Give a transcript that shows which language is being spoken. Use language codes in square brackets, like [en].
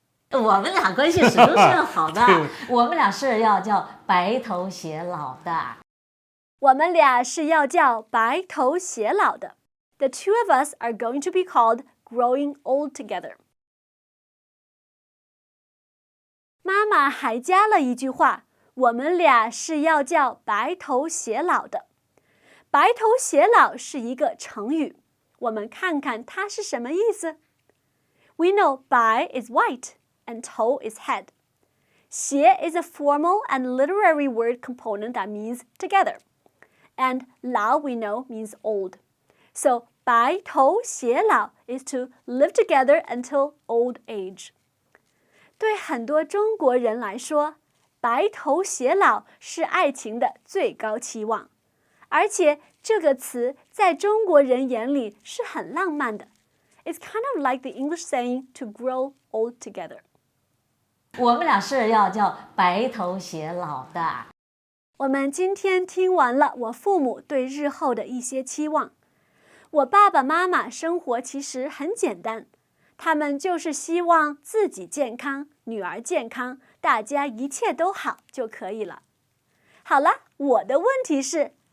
[zh] 我们俩关系始终是好的。我们俩是要叫白头偕老的。我们俩是要叫白头偕老的。 [en] The two of us are going to be called growing old together. [zh] 妈妈还加了一句话，我们俩是要叫白头偕老的。白头偕老是一个成语，我们看看它是什么意思。 [en] We know 白 is white and 头 is head. 偕 is a formal and literary word component that means together. And 老 we know means old. So 白头偕老 is to live together until old age. [zh] 对很多中国人来说，白头偕老是爱情的最高期望，而且这个词在中国人眼里是很浪漫的。 [en] It's kind of like the English saying to grow old together. [zh] 我们俩是要叫白头偕老的。我们今天听完了我父母对日后的一些期望。我爸爸妈妈生活其实很简单，他们就是希望自己健康，女儿健康，大家一切都好就可以了。好了，我的问题是，